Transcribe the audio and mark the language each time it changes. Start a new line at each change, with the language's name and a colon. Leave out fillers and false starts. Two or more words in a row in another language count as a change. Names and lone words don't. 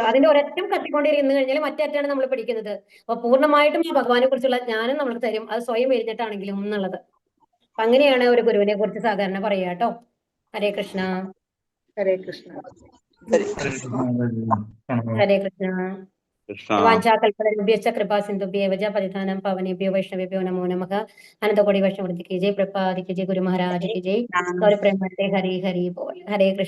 Malayalam: അതിന്റെ ഒരറ്റം കത്തിക്കൊണ്ടിരുന്നു കഴിഞ്ഞാൽ മറ്റേ അറ്റാണ് നമ്മൾ പിടിക്കുന്നത്. അപ്പൊ പൂർണ്ണമായിട്ടും ഈ ഭഗവാനെ കുറിച്ചുള്ള ജ്ഞാനം നമുക്ക് തരും, അത് സ്വയം എഴുതിയിട്ടാണെങ്കിലും എന്നുള്ളത്. അപ്പൊ അങ്ങനെയാണ് ഒരു ഗുരുവിനെ കുറിച്ച് സാധാരണ പറയാ കേട്ടോ.
Sanskrit: ഹരേ കൃഷ്ണ. ഹരേ കൃഷ്ണ. ഹരേ കൃഷ്ണ. വാഞ്ചാകൽപതരുഭ്യശ്ച കൃപാസിന്ധുഭ്യേവ ച പതിതാനാം പാവനേഭ്യോ വൈഷ്ണവേഭ്യോ നമോ നമഃ.
Hindi: अनंतकोटि वैष्णववृंद की जय, प्रभुपाद की जय, गुरु महाराज की जय.
Bangla: গৌরপ্রেমানন্দে হরি হরি বোল. ഹരേ കൃഷ്ണ.